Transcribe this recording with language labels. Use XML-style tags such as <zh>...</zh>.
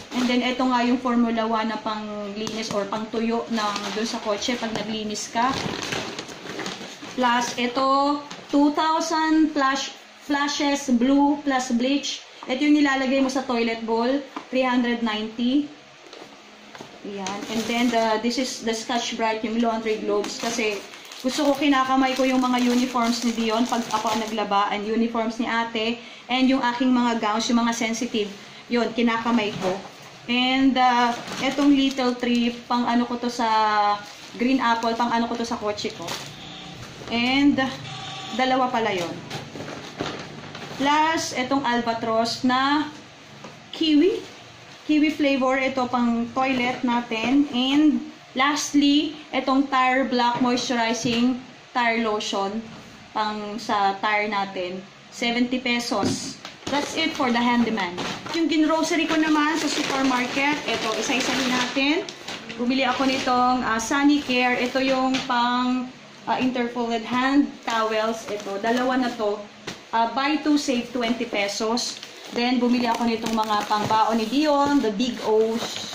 <tl>And then, ito nga yung Formula 1 na panglinis or pangtuyo doon sa kotse pag naglinis ka.</tl> <en>Plus, ito, 2,000 flashes blue plus bleach.</en> <tl>Ito yung nilalagay mo sa toilet bowl, 390. Ayan.</tl> <en>And then, this is the Scotch Brite, yung laundry globes.</en> <tl>Kasi, gusto ko kinakamay ko yung mga uniforms ni Dion pag ako naglaba, and uniforms ni ate, and yung aking mga gowns, yung mga sensitive, yun, kinakamay ko. And, etong little tree, pang ko to sa green apple, pang ko to sa kotse ko. And, dalawa pala yun. Plus, etong albatross na kiwi. Kiwi flavor, ito pang toilet natin.</tl> <en>And, lastly,</en> <tl>itong Tire Black Moisturizing Tire Lotion pang sa tire natin.</tl> <en>70 pesos. That's it for the handyman.</en> <tl>Yung ginrocery ko naman sa supermarket, ito, isa-isahin natin. Bumili ako nitong Sunny Care. Ito yung pang interfolded hand towels. Ito, dalawa na to.</tl> <en>Buy 2, save 20 pesos.</en> <tl>Then, bumili ako nitong mga pangbaon ni Dion, the Big O's.</tl>